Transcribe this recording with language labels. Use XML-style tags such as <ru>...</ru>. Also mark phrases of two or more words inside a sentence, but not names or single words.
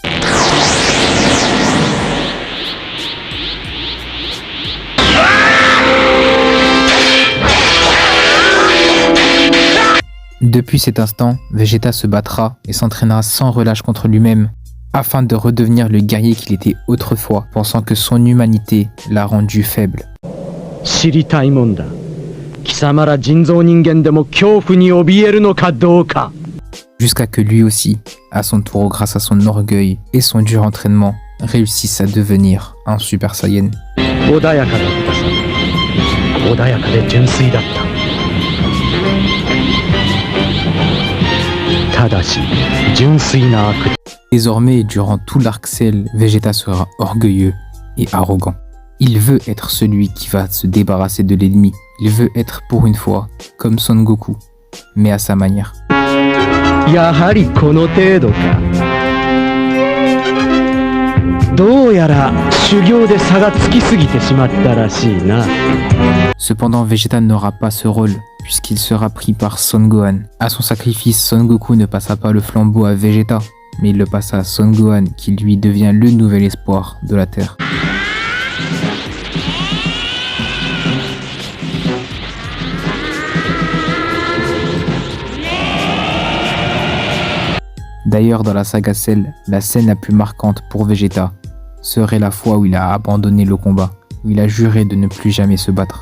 <fr>Depuis cet instant, Vegeta se battra et s'entraînera sans relâche contre lui-même, afin de redevenir le guerrier qu'il était autrefois, pensant que son humanité l'a rendu faible.</fr> <ja>知りたいもんだ。貴様ら人造人間でも恐怖に怯えるのかどうか。</ja> <fr>Jusqu'à que lui aussi, à son tour grâce à son orgueil et son dur entraînement, réussisse à devenir un Super Saiyan.</fr> <ja>穏やかだったさ。穏やかで純粋だった。ただし、純粋な悪。</ja> <fr>Désormais, durant tout l'arc Cell, Vegeta sera orgueilleux et arrogant. Il veut être celui qui va se débarrasser de l'ennemi. Il veut être pour une fois comme Son Goku, mais à sa manière.</fr> <ja>やはりこの程度か。どうやら修行で差がつきすぎてしまったらしいな。</ja> <fr>Cependant, Vegeta n'aura pas ce rôle, puisqu'il sera pris par Son Gohan. À son sacrifice, Son Goku ne passa pas le flambeau à Vegeta, mais il le passa à Son Gohan, qui lui devient le nouvel espoir de la Terre. D'ailleurs, dans la saga Cell, la scène la plus marquante pour Vegeta serait la fois où il a abandonné le combat, où il a juré de ne plus jamais se battre.</fr>